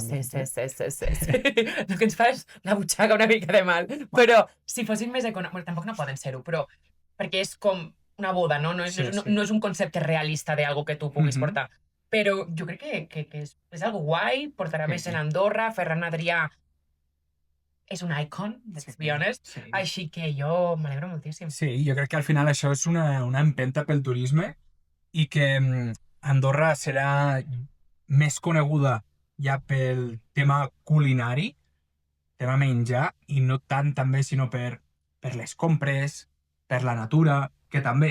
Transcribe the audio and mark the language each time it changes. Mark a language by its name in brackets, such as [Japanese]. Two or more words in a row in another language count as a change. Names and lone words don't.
[Catalan] El que ens fa és la butxaca una mica de mal. Però si fossin més econòmics... Tampoc no poden ser-ho, però perquè és com una boda, no? No és un concepte realista d'algo que tu puguis portar. Però jo crec que és algo guai, portarà més en Andorra, Ferran Adrià és un icon, [English] let's be honest, [Catalan] així que jo m'alegro moltíssim. Sí, jo crec que al final això és una empenta pel turisme i que Andorra serà més coneguda ja pel tema culinari, tema menjar, i no tant també sinó per les compres, per la natura, que també.